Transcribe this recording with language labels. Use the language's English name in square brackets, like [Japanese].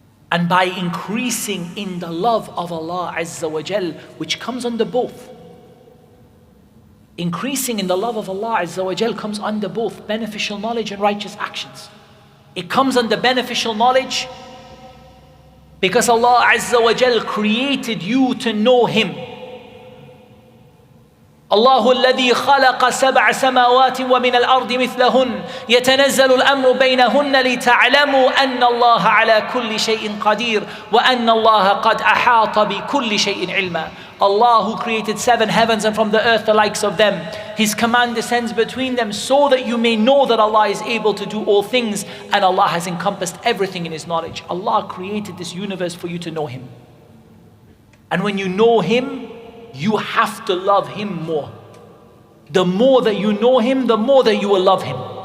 [English] And by increasing in the love of Allah Azza wa Jal, which comes under both. Increasing in the love of Allah Azza wa Jal comes under both beneficial knowledge and righteous actions. It comes under beneficial knowledge because Allah Azza wa Jal created you to know Him. [Arabic] الله الذي خلق سبع سماوات ومن الأرض مثلهن يتنزل الأمر بينهن لتعلموا أن الله على كل شيء قدير وأن الله قد أحاط بكل شيء علما. [English] Allah who created 7 heavens and from the earth the likes of them, His command descends between them so that you may know that Allah is able to do all things, and Allah has encompassed everything in His knowledge. Allah created this universe for you to know Him. And when you know Him, you have to love Him more. The more that you know Him, the more that you will love Him.